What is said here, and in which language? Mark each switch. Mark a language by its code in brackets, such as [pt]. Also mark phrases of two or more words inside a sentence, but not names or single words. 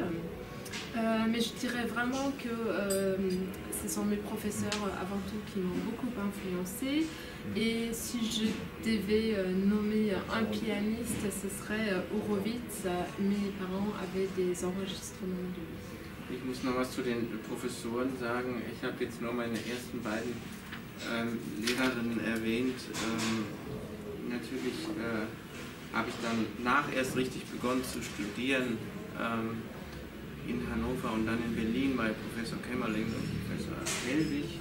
[fr] Mais je dirais vraiment que ce sont mes professeurs avant tout qui m'ont beaucoup influencée. Et si je devais nommer un pianiste, ce serait Horowitz. Mes parents avaient des enregistrements de lui. [de] Ich muss noch was zu den Professoren sagen. Ich habe jetzt nur meine ersten beiden Lehrerinnen erwähnt. Natürlich habe ich dann erst richtig begonnen zu studieren. In Hannover und dann in Berlin bei Professor Kämmerling und Professor Hellwig.